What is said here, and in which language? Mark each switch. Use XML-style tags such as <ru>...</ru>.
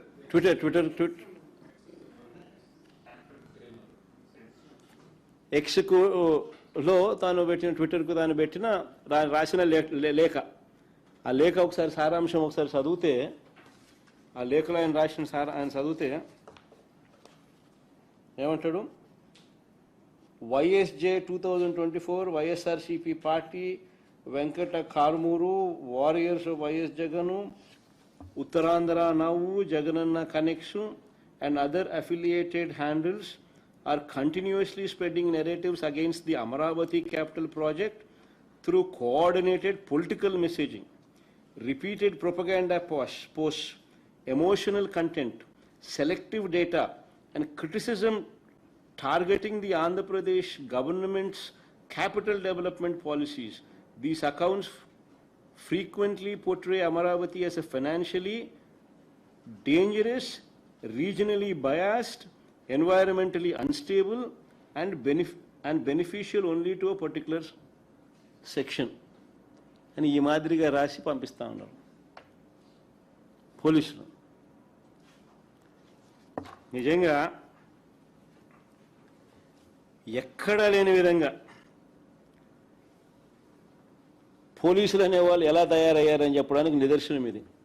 <te>Twitter ఎక్స్లో తాను పెట్టిన, ట్విట్టర్కు తాను పెట్టిన రాసిన లేఖ. ఆ లేఖ ఒకసారి సారాంశం ఒకసారి చదివితే, ఆ లేఖలో ఆయన రాసిన ఆయన చదివితే ఏమంటాడు?</te> <en>YSJ 2024 YSRCP party, Venkata Karmuru, warriors of YS Jagan, Uttarandhra నవ్వు, Jagananna connection and other affiliated handles are continuously spreading narratives against the Amaravati capital project through coordinated political messaging, repeated propaganda posts, emotional content, selective data, and criticism targeting the Andhra Pradesh government's capital development policies. These accounts frequently portray Amaravati as a financially dangerous regionally biased, environmentally unstable, and beneficial only to a particular section.</en> <te>అని ఈ మాదిరిగా రాసి పంపిస్తా ఉన్నారు పోలీసులు. నిజంగా ఎక్కడా లేని విధంగా పోలీసులు అనేవాళ్ళు ఎలా తయారయ్యారని చెప్పడానికి నిదర్శనం ఇది.</te>